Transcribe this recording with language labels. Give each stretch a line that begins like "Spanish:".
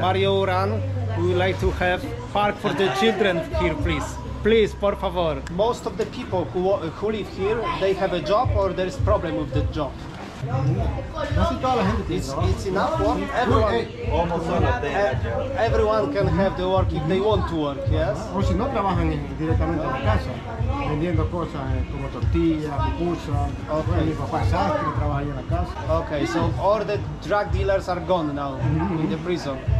English: Mario Uran, we would like to have park for the children here, please. Please,
Spanish: por favor.
English: Most of the people who live here, they have a job or there is problem with the job? It's enough work. Almost all of them. Everyone can have the work if they want to work, yes?
Spanish: O si no, trabajan directamente en la casa. vendiendo cosas como tortillas, pupusas.
English: Okay.
Spanish: Mi papá es sastre, trabaja ahí en la casa.
English: Okay, so all the drug dealers are gone now in the prison.